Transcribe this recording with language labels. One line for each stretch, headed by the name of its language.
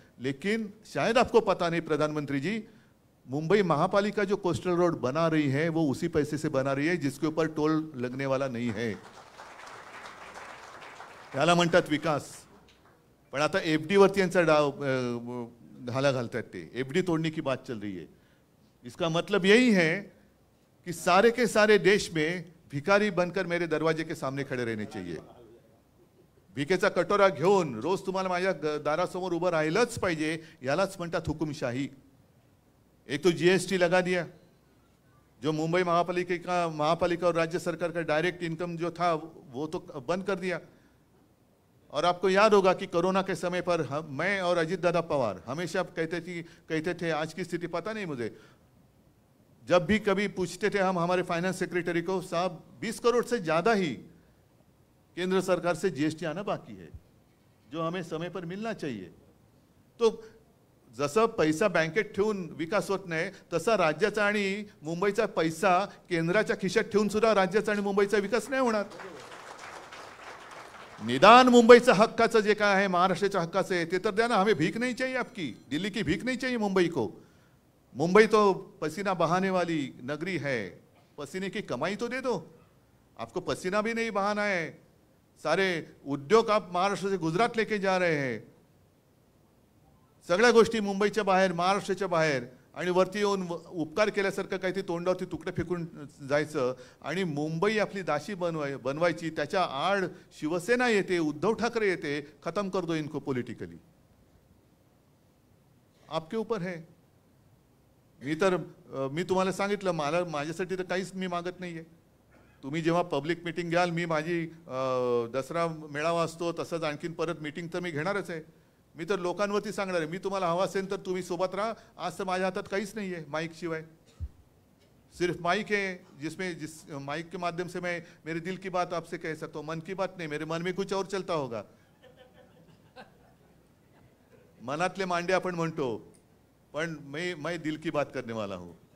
Hindi: लेकिन शायद आपको पता नहीं प्रधानमंत्री जी, मुंबई महापालिका जो कोस्टल रोड बना रही है वो उसी पैसे से बना रही है जिसके ऊपर टोल लगने वाला नहीं है,
Marathi: त्याला म्हणतात विकास। पण आता एफडी वरती यांचा घाला घालतात ते,
Hindi: एफडी तोड़ने की बात चल रही है। इसका मतलब यही है कि सारे के सारे देश में भिखारी बनकर मेरे दरवाजे के सामने खड़े रहने चाहिए।
Marathi: भिकेचा कटोरा घेऊन रोज तुम्हाला माझ्या दारासमोर उभं राहिलंच पाहिजे, यालाच म्हणतात हुकुमशाही।
Hindi: एक तो जीएसटी लगा दिया, जो मुंबई महापालिका और राज्य सरकार का डायरेक्ट इनकम जो था वो तो बंद कर दिया। और आपको याद होगा कि कोरोना के समय पर मैं और अजीत दादा पवार हमेशा कहते थे, आज की स्थिति पता नहीं मुझे, जब भी कभी पूछते थे हम हमारे फाइनेंस सेक्रेटरी को, साहब 20 करोड़ से ज़्यादा ही केंद्र सरकार से जीएसटी आना बाकी है, जो हमें समय पर मिलना चाहिए।
Marathi: तो जसं पैसा बँकेत ठेवून विकास होत नाही, तसा राज्याचा आणि मुंबईचा पैसा केंद्राच्या खिशात ठेवून सुद्धा राज्याचा आणि मुंबईचा विकास नाही होणार। निदान मुंबईचा हक्काचं जे काय आहे, महाराष्ट्राच्या हक्काचं आहे ते तर द्या ना,
Hindi: हमें भीख नहीं चाहिए आपकी, दिल्ली की भीख नहीं चाहिए मुंबई को। मुंबई तो पसीना बहाने वाली नगरी है, पसीने की कमाई तो दे दो, आपको पसीना भी नहीं बहाना है। सारे उद्योग आप महाराष्ट्र से गुजरात लेके जा रहे हैं,
Marathi: सगळ्या गोष्टी मुंबईच्या बाहेर, महाराष्ट्राच्या बाहेर, आणि वरती येऊन उपकार केल्यासारखं काही तोंडावरती तुकडे फेकून जायचं आणि मुंबई आपली दासी बनवायची। त्याच्या आड शिवसेना येते, उद्धव ठाकरे येते,
Hindi: खत्म कर दो इनको पॉलिटिकली, आपके ऊपर है।
Marathi: मी तुम्हाला सांगितलं, मला माझ्यासाठी तर काहीच मी मागत नाहीये, तुम्ही जेव्हा पब्लिक मीटिंग घ्याल, मी माझी दसरा मेळावा असतो तसंच आणखीन परत मीटिंग तर मी घेणारच आहे. मी तर लोकांवरती सांगणार आहे, मी तुम्हाला हवा असेल तर तुम्ही सोबत राहा. आज तर माझ्या हातात काहीच नाही आहे माईक शिवाय.
Hindi: सिर्फ माइक है जिस माइक के माध्यम से मैं मेरे दिल की बात आपसे कह सकता हूँ. मन की बात नहीं, मेरे मन में कुछ और चलता होगा.
Marathi: मनातले मांडे आपण म्हणतो, पण
Hindi: मैं दिल की बात करने वाला हूँ.